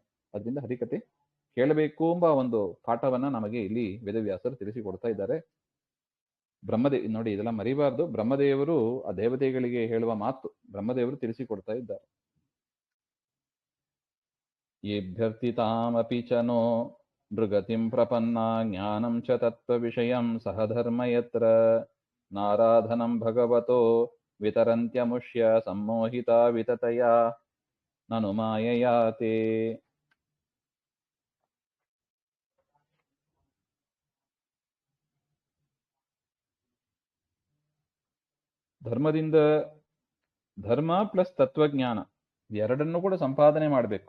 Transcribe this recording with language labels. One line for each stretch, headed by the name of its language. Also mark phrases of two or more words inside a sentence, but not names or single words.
Kannada: ಅದರಿಂದ ಹರಿಕಥೆ ಕೇಳಬೇಕು ಎಂಬ ಒಂದು ಪಾಠವನ್ನ ನಮಗೆ ಇಲ್ಲಿ ವೇದವ್ಯಾಸರು ತಿಳಿಸಿಕೊಡ್ತಾ ಇದ್ದಾರೆ. ನೋಡಿ, ಇದೆಲ್ಲ ಮರಿಬಾರ್ದು. ಬ್ರಹ್ಮದೇವರು ಆ ದೇವತೆಗಳಿಗೆ ಹೇಳುವ ಮಾತು ಬ್ರಹ್ಮದೇವರು ತಿಳಿಸಿಕೊಡ್ತಾ ಇದ್ದಾರೆ.
Sanskrit: ಏಭ್ಯರ್ಥಿತಾಮಪಿ ಚ ನೋ ನೃಗತಿಂ ಪ್ರಪನ್ನ ಜ್ಞಾನಂ ಚ ತತ್ವ ವಿಷಯಂ ಸಹಧರ್ಮ ಯತ್ರ ನಾರಾಧನಂ ಭಗವತೋ ವಿತರಂತ್ಯಮುಷ್ಯ ಸಮ್ಮೋಹಿತ ವಿತತಯ ನನು ಮಾಯಯಾತೆ.
Kannada: ಧರ್ಮದಿಂದ, ಧರ್ಮ ಪ್ಲಸ್ ತತ್ವಜ್ಞಾನ ಎರಡನ್ನೂ ಕೂಡ ಸಂಪಾದನೆ ಮಾಡಬೇಕು.